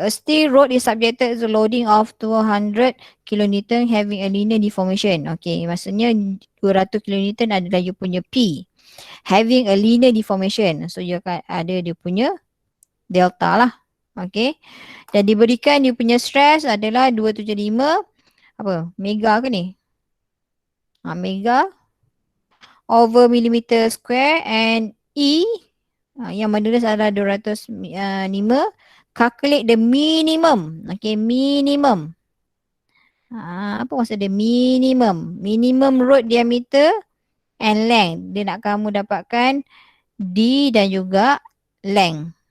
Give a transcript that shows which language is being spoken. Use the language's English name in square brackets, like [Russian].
[English] A steel rod is subjected to loading of 200 kilonewton having a linear deformation. [Malay] Okay, maksudnya 200 kilonewton adalah you punya P. [English] Having a linear deformation. So, you [Malay] akan ada dia punya delta lah. [English] Okay. [Malay] Dan diberikan you punya stress adalah 275 apa? Mega ke ni? [English] Mega over millimeter square and E [Malay] yang modulus adalah [English] 205. Calculate the minimum. Okay, minimum. [Malay] Apa maksud dia? [English] Minimum. Minimum rod diameter and length. [Malay] Dia nak kamu dapatkan D dan juga length.